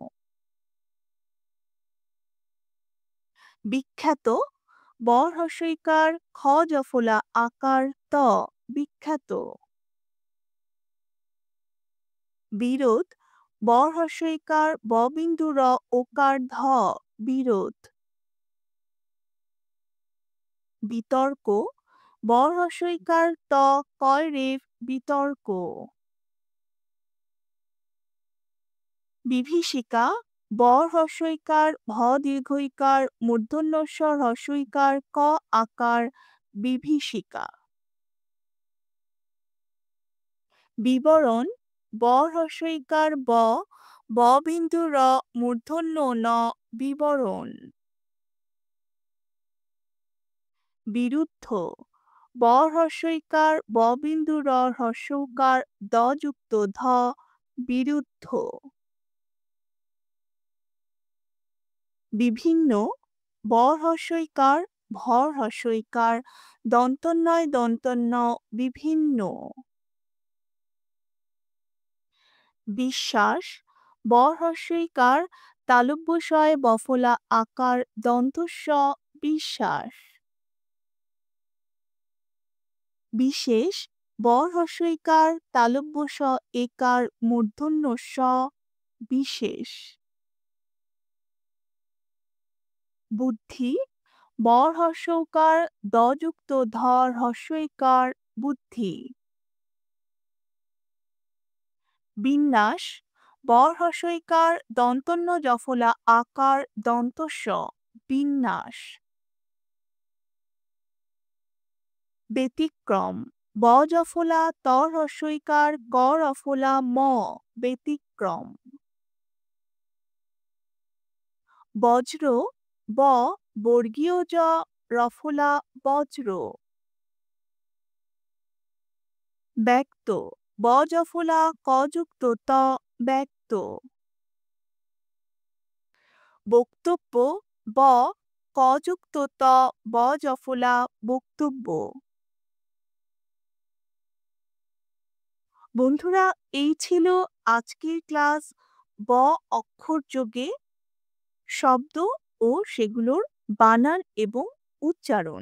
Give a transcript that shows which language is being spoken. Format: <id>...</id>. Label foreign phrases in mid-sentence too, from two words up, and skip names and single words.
<bn>বিখ্যাত। ব হ্রস্বইকার খ জফলা আকার ত বিখ্যাত। বিরোধ। ব হ্রস্বইকার ববিন্দু র ওকার ধ বিরোধ। বিতর্ক। ব হ্রস্বইকার ত কয় রেফ বিতর্ক। বিভীষিকা। ব হ্রস্বইকার ভ দীর্ঘইকার মূর্ধন্য ষ হ্রস্বইকার ক আকার বিভীষিকা। বিবরণ। ব হ্রস্বইকার ব ববিন্দু র মূর্ধন্য ন বিবরণ। বিরুদ্ধ। ব হ্রস্বইকার ববিন্দু র হ্রস্বকার দ যুক্ত ধ বিরুদ্ধ। বিভিন্ন। ব হ্রস্বইকার ভ হ্রস্বইকার দন্তন্বয় দন্তন্য বিভিন্ন। বিশ্বাস। ব হ্রস্বইকার তালব্যশয় বফলা আকার দন্তস্ব বিশ্বাস। বিশেষ। ব হ্রস্বইকার তালব্য স একার মূর্ধন্য স বিশেষ। বুদ্ধি। ব হ্রস্বকার দ যুক্ত ধ হ্রস্বইকার বুদ্ধি। বিন্যাস। ব হ্রস্বইকার দন্তন্য জফলা আকার দন্তস্ব বিন্যাস। ব্যতিক্রম। ব জফলা ত হ্রস্বইকার গ রফলা ম ব্যতিক্রম। বজ্র ব বর্গীয় জ রফলা বজ্র। ব্যক্ত ব জফলা ক যুক্ত ত ব্যক্ত। বক্তব্য ব ক যুক্ত ত ব জফলা বক্তব্য। বন্ধুরা, এই ছিল আজকের ক্লাস ব অক্ষর যোগে শব্দ ও সেগুলোর বানান এবং উচ্চারণ।</bn>